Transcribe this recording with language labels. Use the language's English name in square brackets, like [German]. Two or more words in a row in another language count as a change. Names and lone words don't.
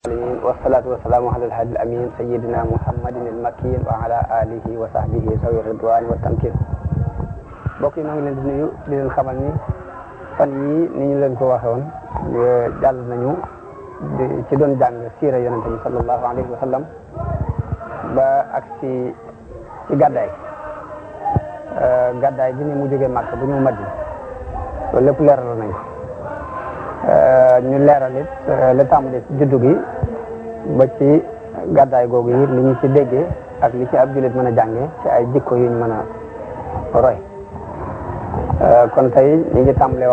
[Arabic] والصلاة والسلام على الهادي الأمين سيدنا محمد المكين وعلى آله وصحبه ذوي الرضوان والتمكين. [Wolof] mbokk yi ñoo ngi leen di nuyu di leen xamal ni fan yii ni ñu leen ko waxoon jàll nañu ci doon jàng siira yonente bi [Arabic] صلى الله عليه وسلم [Wolof] ba ak ci gàddaay bi ni mu jógee Makka bu ñëw Madina loolu lépp leeral nañ ko ñu leeral it la tàmbalee ci juddu gi ba ci gàddaay googu yi li ñu ci déggee ak li ci ab jullit mën a jàngee ci ay jikko yuñ mën a roy kon tey ñu ngi tàmbalee